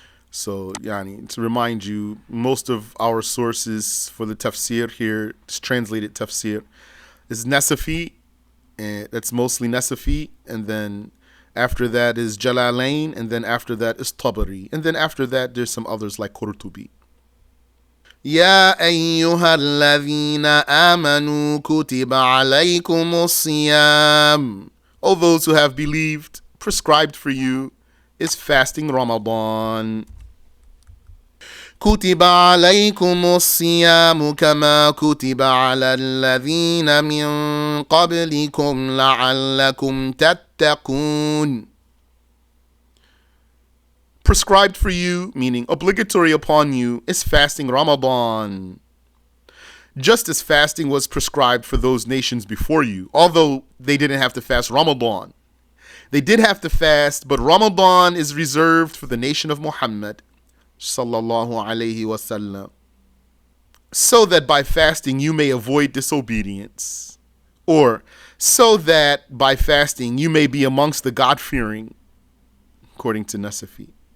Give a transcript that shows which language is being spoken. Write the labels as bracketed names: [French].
[English] So, to remind you, most of our sources for the Tafsir here, it's translated Tafsir, is Nasafi, and that's mostly Nasafi, and then after that is Jalalain, and then after that is Tabari, and then after that there's some others like Qurtubi. [Arabic] يا أيها الذين آمنوا كتب عليكم الصيام. [English] O those who have believed, prescribed for you is fasting Ramadan. [Arabic] كتب عليكم الصيام كما كتب على الذين من قبلكم لعلكم تتقون. [English] Prescribed for you, meaning obligatory upon you, is fasting Ramadan. Just as fasting was prescribed for those nations before you, although they didn't have to fast Ramadan. They did have to fast, but Ramadan is reserved for the nation of Muhammad sallallahu alayhi wasallam, so that by fasting you may avoid disobedience, or so that by fasting you may be amongst the God-fearing, according to Nasafi.